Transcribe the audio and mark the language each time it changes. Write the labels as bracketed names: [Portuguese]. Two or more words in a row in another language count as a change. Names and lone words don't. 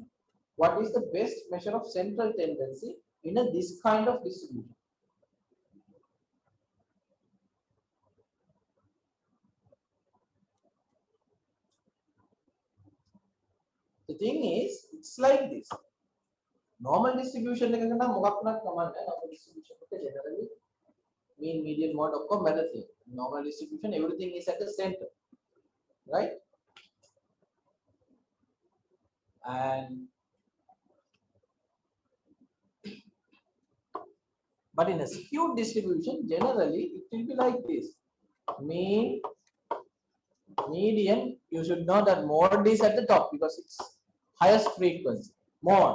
[English] What is the best measure of central tendency in this kind of distribution? The thing is, it's like this. Normal distribution [Sinhala] එක නම් මොකක් වුණත් කමක් නැහැ. [English] Normal distribution එක generally mean, median, mode [Sinhala] ඔක්කොම මැද තියෙනවා. [English] Normal distribution, everything is at the center. Right? And but in a skewed distribution, generally it will be like this. Mean, median, you should know that mode is at the top because it's highest frequency, mode.